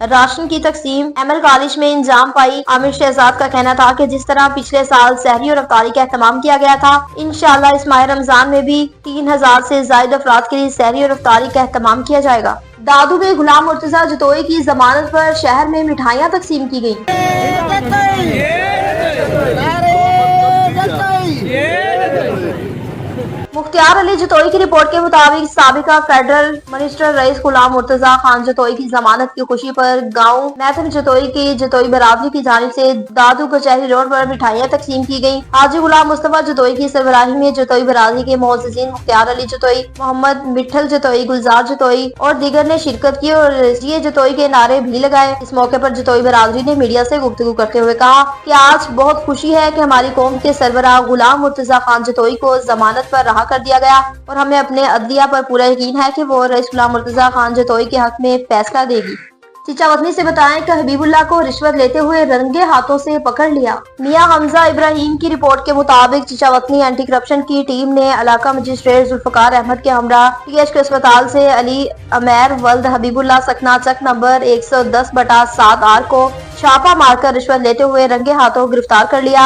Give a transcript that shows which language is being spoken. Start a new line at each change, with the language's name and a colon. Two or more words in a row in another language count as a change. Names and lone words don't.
Urdu: راشن کی تقسیم ایم ایل کالج میں انجام پائی۔ عامر شہزاد کا کہنا تھا کہ جس طرح پچھلے سال سحری اور افطاری کا اہتمام کیا گیا تھا، انشاءاللہ اس ماہ رمضان میں بھی 3000 سے زیادہ افراد کے لیے سحری اور افطاری کا اہتمام کیا جائے گا. دادو میں غلام مرتضیٰ جتوئی کی ضمانت پر شہر میں مٹھائیاں تقسیم کی گئی. مختیار علی جتوئی کی رپورٹ کے مطابق سابقہ فیڈرل منسٹر رئیس غلام مرتضیٰ خان جتوئی کی ضمانت کی خوشی پر گاؤں میتھم جتوئی کی جتوئی برادری کی جانب سے دادو کچہری روڈ پر مٹھائیاں تقسیم کی گئی. حاجی غلام مصطفیٰ جتوئی کی سربراہی میں جتوئی برادری کے معززین مختیار علی جتوئی، محمد مٹھل جتوئی، گلزار جتوئی اور دیگر نے شرکت کی اور یہ جتوئی کے نعرے بھی لگائے. اس موقع پر جتوئی برادری نے میڈیا سے گفتگو کرتے ہوئے کہا کہ آج بہت خوشی ہے کہ ہماری قوم کے سربراہ غلام مرتضیٰ خان جتوئی کو ضمانت پر رہا کر دیا گیا اور ہمیں اپنے عدلیہ پر پورا یقین ہے کہ وہ رئیس غلام مرتضیٰ خان جتوئی کے حق میں فیصلہ دے گی. چیچاوطنی سے بتائیں کہ حبیب اللہ کو رشوت لیتے ہوئے رنگے ہاتھوں سے پکڑ لیا. میاں حمزہ ابراہیم کی رپورٹ کے مطابق چیچاوطنی के मुताबिक चीचावतनी
English: anti corruption
Urdu: کی ٹیم نے علاقہ مجسٹریٹ ذوالفقار احمد کے ہمراہ PHQ ہسپتال سے علی عامر ولد حبیب اللہ ساکنہ چک نمبر 110/7R کو چھاپہ مار کر رشوت لیتے ہوئے رنگے ہاتھوں گرفتار کر لیا.